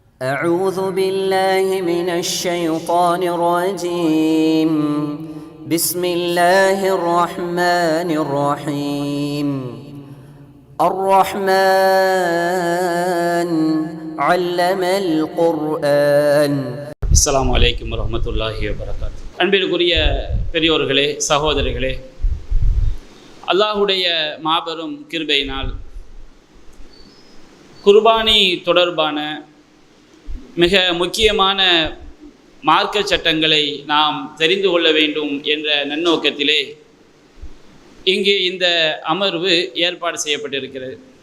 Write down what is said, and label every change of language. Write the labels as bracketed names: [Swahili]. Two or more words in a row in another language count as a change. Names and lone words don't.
[Arabic] أعوذ بالله من الشيطان الرجيم بسم الله الرحمن الرحيم الرحمن علم القرآن. السلام عليكم ورحمة الله وبركاته. [Tamil] அன்பிற்குரிய பெரியோர்களே, சகோதரர்களே, அல்லாஹுடைய மாபெரும் கிருபையினால் குர்பானி தொடர்பான மிக முக்கியமான மார்க்க சட்டங்களை நாம் தெரிந்து கொள்ள வேண்டும் என்ற நன்னோக்கத்திலே இங்கு இந்த அமர்வு ஏற்பாடு செய்யப்பட்டிருக்கிறது.